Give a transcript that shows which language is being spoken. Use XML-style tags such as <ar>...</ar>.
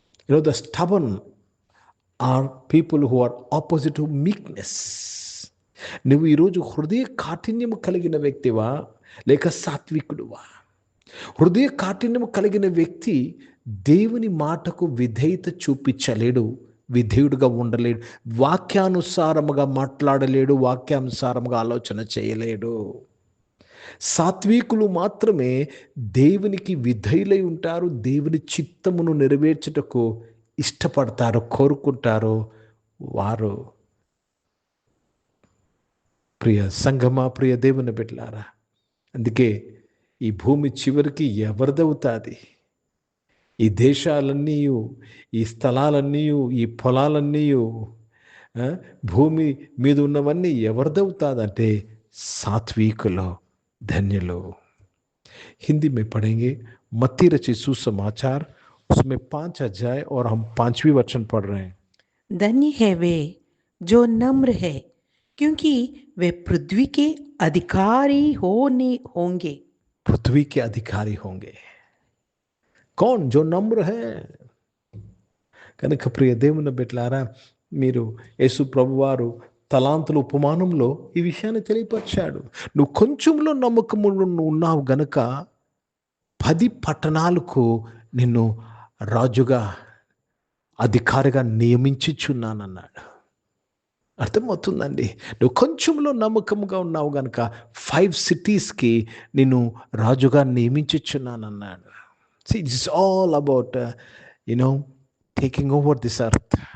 <en>The stubborn are people who are opposite to meekness.</en> <te>నువ్వు ఈరోజు హృదయ కాఠిన్యము కలిగిన వ్యక్తివా, లేక సాత్వికుడువా? హృదయ కాఠిన్యము కలిగిన వ్యక్తి దేవుని మాటకు విధేయత చూపించలేడు, విధేయుడుగా ఉండలేడు, వాక్యానుసారముగా మాట్లాడలేడు, వాక్యానుసారముగా ఆలోచన చేయలేడు. సాత్వికులు మాత్రమే దేవునికి విధేయులై ఉంటారు, దేవుని చిత్తమును నెరవేర్చుటకు ఇష్టపడతారు, కోరుకుంటారు. వారు, ప్రియ సంగమా, ప్రియ దేవుని బిడ్డలారా, అందుకే ఈ భూమి చివరికి ఎవరిదవుతుంది? ఈ దేశాలన్నీ, ఈ స్థలాలన్నీ, ఈ పొలాలన్నీ, భూమి మీద ఉన్నవన్నీ ఎవరిదవుతుందంటే సాత్వికులు, धन्यलो।</te> <hi>हिंदी में पढ़ेंगे मत्ती रचित सुसमाचार, उसमें 5 अध्याय और हम 5वीं वचन पढ़ रहे हैं। धन्य है वे जो नम्र है, क्योंकि वे पृथ्वी के अधिकारी होंगे। पृथ्वी के अधिकारी होंगे। कौन? जो नम्र है।</hi> <te>కనుక ప్రియ దేవుని బిడ్డలారా, మీరు యేసు ప్రభువారు తలాంతుల ఉపమానంలో ఈ విషయాన్ని తెలియపరిచాడు. నువ్వు కొంచెంలో నమ్మకములో ఉన్నావు గనుక 10 పట్టణాలకు నిన్ను రాజుగా, అధికారిగా నియమించుచున్నానన్నాడు. అర్థమవుతుందండి? నువ్వు కొంచెంలో నమ్మకముగా ఉన్నావు గనుక 5 సిటీస్కి నిన్ను రాజుగా నియమించుచున్నానన్నాడు.</te> <en>See, this is all about taking over this earth.</en>